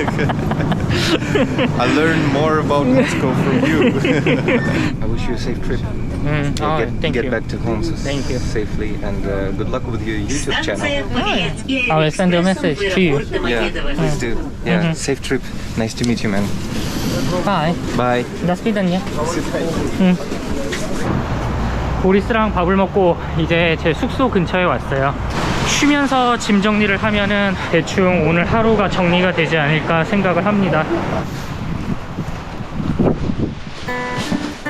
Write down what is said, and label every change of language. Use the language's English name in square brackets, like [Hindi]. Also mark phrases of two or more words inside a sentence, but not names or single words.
[English] I learned more about Moscow from you. I wish you a safe trip. Thank get you. back to home Thank you. safely, and good luck with your YouTube channel. I will send a message to you. Yeah, please do. Yeah, safe trip. Nice to meet you, man. Bye. Bye. [Russian] До свидания. [Korean] 보리스랑 밥을 먹고 이제 제 숙소 근처에 왔어요. 쉬면서 짐 정리를 하면은 대충 오늘 하루가 정리가 되지 않을까 생각을 합니다.